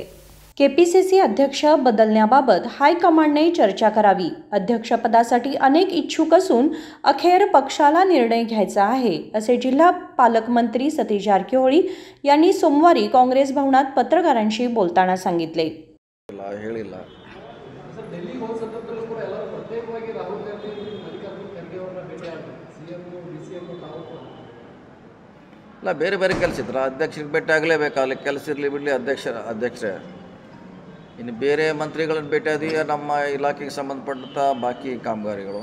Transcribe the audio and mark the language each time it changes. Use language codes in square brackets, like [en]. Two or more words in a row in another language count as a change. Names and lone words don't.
[mr] केपीसीसी अध्यक्ष बदलण्याबाबत हायकमांडने चर्चा करावी। अध्यक्षपदासाठी अनेक इच्छुक असून अखेर पक्षाला निर्णय घ्यायचा आहे, असे जिल्हा पालकमंत्री सतीश जारकिहोळी यांनी सोमवारी काँग्रेस भवनात पत्रकारांशी बोलताना सांगितले। [kn] ಬೇರೆ ಬೇರೆ ಕೆಲಸ ಇದ್ರೆ ಅಧ್ಯಕ್ಷರಿಗೆ ಭೇಟಿ ಆಗಲೇಬೇಕು, ಅಲ್ಲಿ ಕೆಲಸ ಇರಲಿ ಬಿಡಲಿ ಅಧ್ಯಕ್ಷರೇ ಇನ್ನು ಬೇರೆ ಮಂತ್ರಿಗಳನ್ನು ಭೇಟಿಯಾದಿ ನಮ್ಮ ಇಲಾಖೆಗೆ ಸಂಬಂಧಪಟ್ಟಂಥ ಬಾಕಿ ಕಾಮಗಾರಿಗಳು।